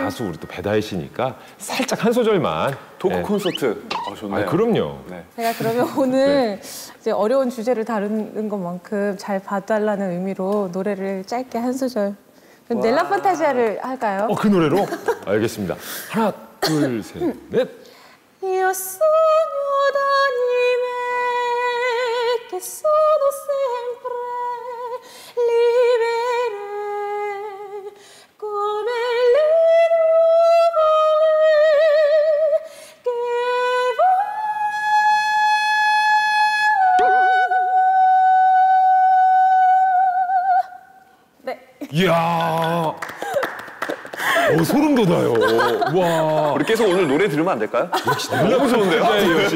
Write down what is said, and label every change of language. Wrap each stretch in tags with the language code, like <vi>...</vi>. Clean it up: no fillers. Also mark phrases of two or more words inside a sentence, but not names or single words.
<ko>가수 우리 또 배다혜 씨니까 살짝 한 소절만. 토크 콘서트. 좋네요. 그럼요. 네. 제가 그러면 오늘 이제 어려운 주제를 다루는 것만큼 잘 봐달라는 의미로 노래를 짧게 한 소절. 그럼 넬라 판타지아를 할까요? 그 노래로? 알겠습니다. 하나, 둘, 셋, 넷.</ko> <it>Io sogno d'anime che sono sempre libere come le nuvole che 네.</it> <ko>이야. 소름 돋아요. 와. 우리 계속 오늘 노래 들으면 안 될까요? 너무 좋은데요? 네, 역시.</ko>